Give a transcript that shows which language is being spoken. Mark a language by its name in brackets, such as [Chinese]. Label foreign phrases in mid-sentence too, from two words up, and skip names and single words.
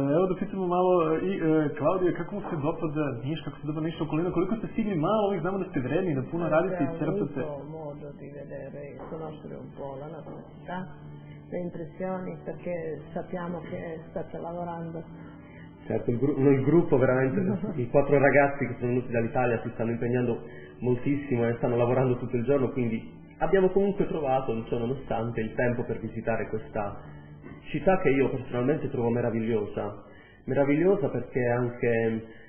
[Serbian] da pitamo malo i Klaudija, kako mu se dopada Niš, kako se dopada Niš okolina, koliko ste stigli malo, ovih znamo da ste vredni, da puno radite i crpate. [Italian] Modo di vedere sul nostro volo la città, le impressioni, perché sappiamo che state lavorando. Certo, il gruppo veramente, i 4 ragazzi che sono venuti dall'Italia si stanno impegnando moltissimo e stanno lavorando tutto il giorno, quindi abbiamo comunque trovato, ciò nonostante, il tempo per visitare questa città che io personalmente trovo meravigliosa perché anche